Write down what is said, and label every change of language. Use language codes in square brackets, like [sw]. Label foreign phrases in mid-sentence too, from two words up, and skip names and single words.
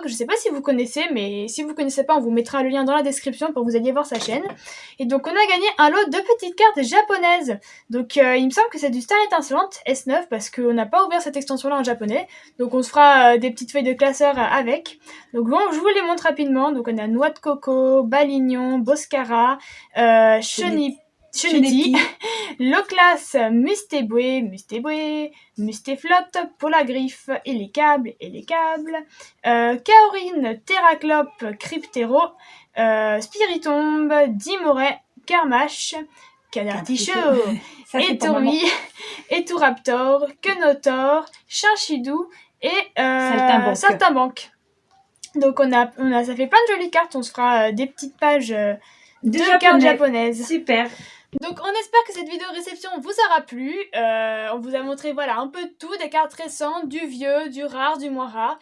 [fr] Je sais pas si vous connaissez, mais si vous connaissez pas, on vous mettra le lien dans la description pour que vous alliez voir sa chaîne. Et donc, on a gagné un lot de petites cartes japonaises. Donc, il me semble que c'est du Star Étincelante S9 parce qu'on n'a pas ouvert cette extension-là en japonais. Donc, on se fera des petites feuilles de classeur avec. Donc bon, je vous les montre rapidement. Donc on a Noix de Coco, Balignon, Boscara, Chuniti, Loclas, Mustéboué, Mustéflotte, Polagriffe, et les câbles, Kaorine, Terraclope, Cryptero, Spiritombe, Dimoret, Karmash, Cadartichaud, Ça, c'est pour maman. Etourui, Eturaptor, Quenotor, Chinchidou et Saltimbanque. Donc ça fait plein de jolies cartes. On se fera des petites pages de cartes japonaises. Super. Donc on espère que cette vidéo réception vous aura plu. On vous a montré un peu de tout, des cartes récentes, du vieux, du rare, du moins rare.